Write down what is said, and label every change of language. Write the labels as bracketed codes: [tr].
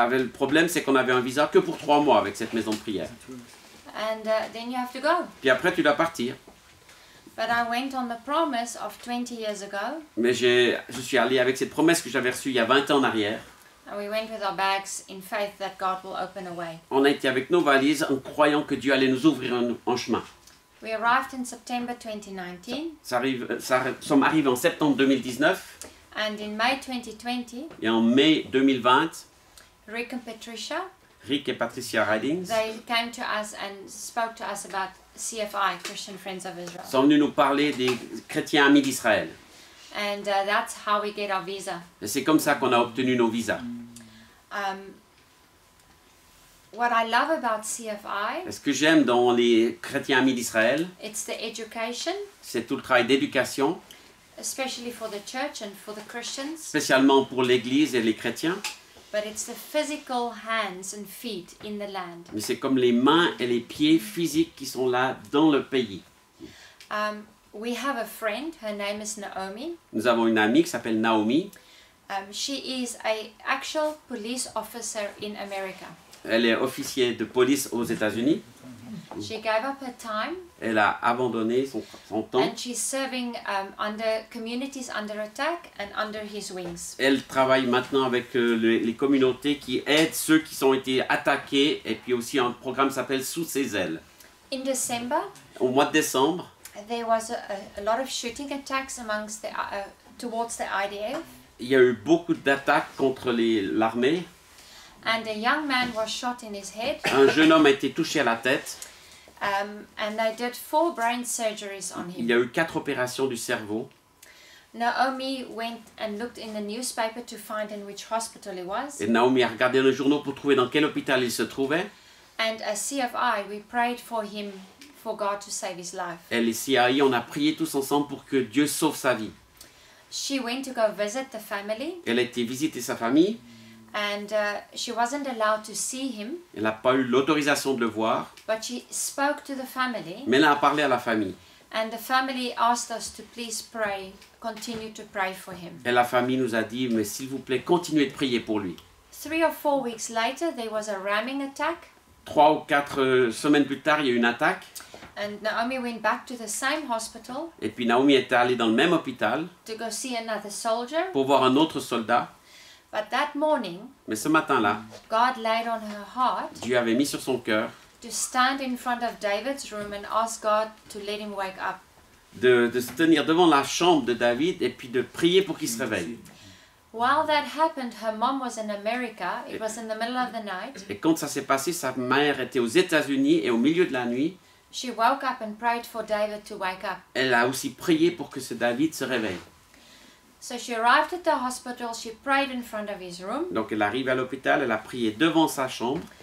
[fr] Le problème, c'est qu'on avait un visa que pour 3 mois avec cette maison de prière. [en] And then you have to go. [fr] Puis après, tu dois partir. [en] But I went on the promise of 20 years ago. [fr] Mais je suis allé avec cette promesse que j'avais reçue il y a 20 ans en arrière. [en] And we went with our bags in faith that God will open a way. [fr] On a été avec nos valises en croyant que Dieu allait nous ouvrir un chemin. [en] We arrived in September 2019. [fr] Sommes arrivés en septembre 2019 [en] And in May 2020, [fr] et en mai 2020, [en] Rick and Patricia, [fr] Rick et Patricia Ridings [en] they came to us and spoke to us about CFI, Christian Friends of Israel. [fr] sont venus nous parler des chrétiens amis d'Israël. [en] And that's how we get our visa. [fr] Et c'est comme ça qu'on a obtenu nos visas. [en] What I love about CFI, [fr] Et ce que j'aime dans les chrétiens amis d'Israël, [en] it's the education, [fr] c'est tout le travail d'éducation, [en] especially for the church and for the Christians, [fr] spécialement pour l'Église et les chrétiens. [en] but it's the physical hands and feet in the land. [fr] Mais c'est comme les mains et les pieds physiques qui sont là dans le pays. [en] We have a friend, her name is Naomi. [fr] Nous avons une amie qui s'appelle Naomi. [en] She is an actual police officer in America. [fr] Elle est officier de police aux États-Unis. [en] She gave up her time [fr] Elle a abandonné son temps. [en] and she's serving under communities under attack and under his wings. [fr] Elle travaille maintenant avec les communautés qui aident ceux qui ont été attaqués. Et puis aussi un programme qui s'appelle Sous ses ailes. [en] In December, [fr] Au mois de décembre, [en] there was a lot of shooting attacks amongst towards the IDF, [fr] il y a eu beaucoup d'attaques contre l'armée. [en] and a young man was shot in his head. [fr] Un jeune homme a été touché à la tête. [en] And they did 4 brain surgeries on [fr] Il [en] him. [fr] y a eu 4 opérations du cerveau. [en] Naomi went and looked in the newspaper to find in which hospital he was. [fr] Et Naomi a regardé le journal pour trouver dans quel hôpital il se trouvait. [en] And as CFI, we prayed for him, for God to save his life. [fr] Et les CAI, on a prié tous ensemble pour que Dieu sauve sa vie. [en] She went to go visit the family, [fr] Elle a été visiter sa famille. [en] and she wasn't allowed to see him, [fr] Elle n'a pas eu l'autorisation de le voir. [en] but she spoke to the family, [fr] Mais elle a parlé à la famille. [en] and the family asked us to please pray, continue to pray for him. [fr] Et la famille nous a dit, mais s'il vous plaît, continuez de prier pour lui. [en] 3 or 4 weeks later, there was a ramming attack, [fr] 3 ou 4 semaines plus tard, il y a eu une attaque. [en] and Naomi went back to the same hospital [fr] Et puis Naomi était allée dans le même hôpital [en] to go see another soldier. [fr] pour voir un autre soldat. [en] But that morning, [fr] Mais ce matin-là, [en] God laid on her heart [fr] Dieu avait mis sur son cœur [en] to stand in front of David's room and ask God to let him wake up. [fr] de se tenir devant la chambre de David et puis de prier pour qu'il se réveille. [en] While that happened, her mom was in America. It was in the middle of the night. [fr] Et quand ça s'est passé, sa mère était aux États-Unis et au milieu de la nuit, [en] She woke up and prayed for David to wake up. [fr] elle a aussi prié pour que ce David se réveille. [en] So she arrived at the hospital. She prayed in front of his room. [fr] Donc elle arrive à l'hôpital, elle a prié devant sa chambre,